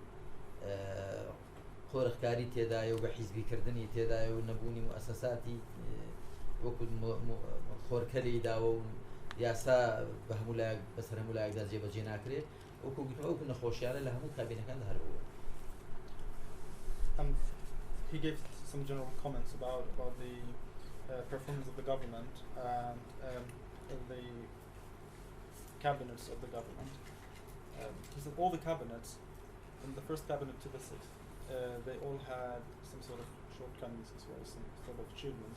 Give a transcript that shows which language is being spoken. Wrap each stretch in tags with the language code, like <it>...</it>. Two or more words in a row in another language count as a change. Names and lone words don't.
<ckb>خۆرەخکاری تێدایە و بە حیزبیکردنی تێدایە و نەبوونی موسەساتی وەکو خۆرکەلەی داوە و یاسا بە هەموو لایەک بەسەر هەموو لایەکدا جێبەجێ ناکرێت وەکو نەخۆشیانە لە هەموو کابینەکاندا هەربووە.</ckb> <en>He gave some general comments about the performance of the government and the cabinets of the government. He said all the cabinets, from the first cabinet to the sixth, they all had some sort of shortcomings as well as some sort of achievements.</en>